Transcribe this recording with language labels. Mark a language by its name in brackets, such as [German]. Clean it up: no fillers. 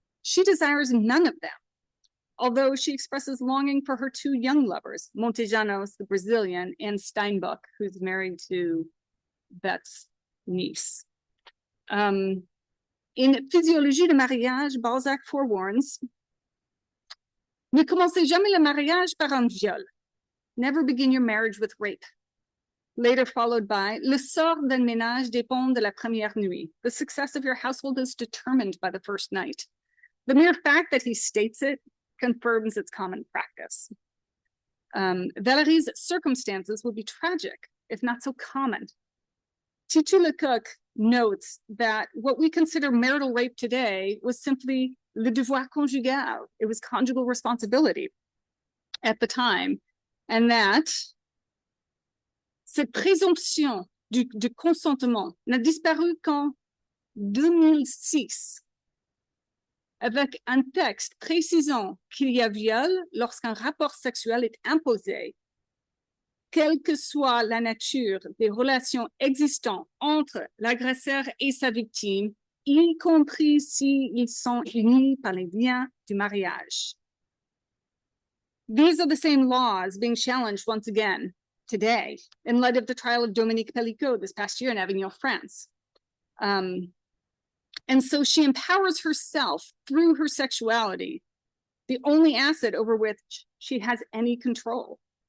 [English] She desires none of them, although she expresses longing for her 2 young lovers, Montejanos, the Brazilian, and Steinbock, who's married to Bette's niece. In Physiologie de mariage, Balzac forewarns, [French] ne commencez jamais le mariage par un viol. [English] Never begin your marriage with rape. Later followed by, [French] le sort d'un ménage dépend de la première nuit. [English] The success of your household is determined by the first night. The mere fact that he states it confirms its common practice. Valérie's circumstances would be tragic, if not so common. Titu Lecoq notes that what we consider marital rape today was simply [French] le devoir conjugal. [English] It was conjugal responsibility at the time, and that [French] cette présomption de consentement n'a disparu qu'en 2006, avec un texte précisant qu'il y a viol lorsqu'un rapport sexuel est imposé, quelle que soit la nature des relations existantes entre l'agresseur et sa victime, y compris s'ils sont unis par les liens du mariage. [English] These are the same laws being challenged once again today in light of the trial of Dominique Pellicot this past year in Avignon, France. And so she empowers herself through her sexuality, the only asset over which she has any control.